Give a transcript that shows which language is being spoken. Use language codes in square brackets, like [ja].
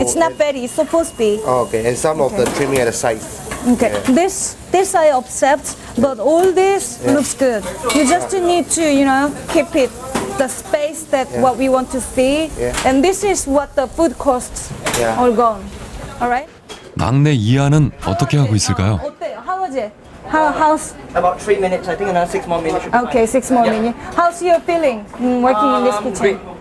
[en] It's not fatty. It's supposed to be. Oh, okay, and some of the trimming at the side. Okay. Yeah. This I accept, but all this looks good. You just need to, keep it the space that what we want to see. Yeah. And this is what the food costs Yeah. all gone. All right? [ko] 막내 이하는 어떻게 하고 있을까요? 어때요? [en] How was it? How's About 3 minutes. I think another 6 more minutes. should be okay? 6 more minutes. How's your feeling working in this kitchen?